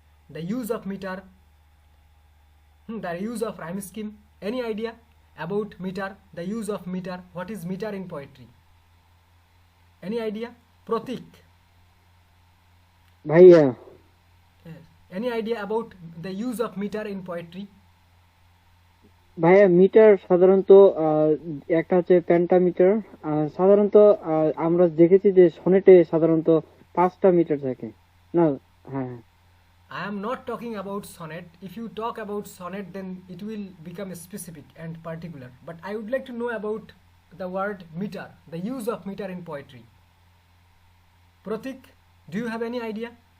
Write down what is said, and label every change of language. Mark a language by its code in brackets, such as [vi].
[en] The use of meter? The use of rhyme scheme? Any idea about meter? The use of meter? What is meter in poetry? Any idea? Pratik. [bn] Bhaiya. [en] Yes. any idea about the use of meter in poetry? [bn] ভাইয়া metre সাধারণত একটা হচ্ছে pentameter. সাধারণত আমরা দেখেছি যে সনেটে সাধারণত 5টা মিটার থাকে না। হ্যাঁ, [en] I am not talking about sonnet. If you talk about sonnet, then it will become specific and particular. But I would like to know about the word meter, the use of meter in poetry. Pratik, do you have any idea?